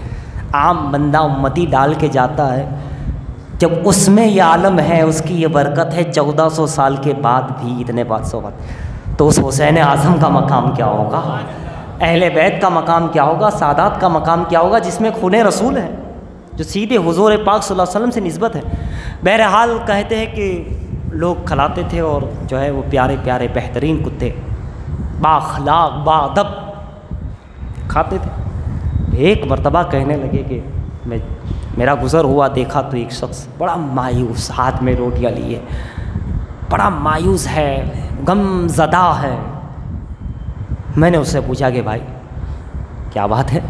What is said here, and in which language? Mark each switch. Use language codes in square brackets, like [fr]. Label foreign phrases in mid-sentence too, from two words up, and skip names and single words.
[ur] عام بندہ امتی ڈال کے جاتا ہے، جب اس میں یہ عالم ہے، اس کی یہ برکت ہے 1400 سال کے بعد بھی، اتنے 500 بعد، تو اس حسین اعظم کا مقام کیا ہوگا، اہل بیت کا مقام کیا ہوگا، سادات کا مقام کیا ہوگا، جس میں خون رسول ہے، جو سیدھے حضور پاک صلی اللہ علیہ وسلم سے نسبت ہے. بہرحال کہتے ہیں کہ لوگ کھلاتے تھے، اور جو ہے وہ پیارے پیارے بہترین کتے با اخلاق با ادب کھاتے تھے. ایک مرتبہ کہنے لگے کہ میرا گزر ہوا، دیکھا تو ایک شخص بڑا مایوس، ہاتھ میں روٹیاں لیے، بڑا مایوس ہے، غم زدہ ہے. میں نے اس سے پوچھا کہ بھائی کیا بات ہے؟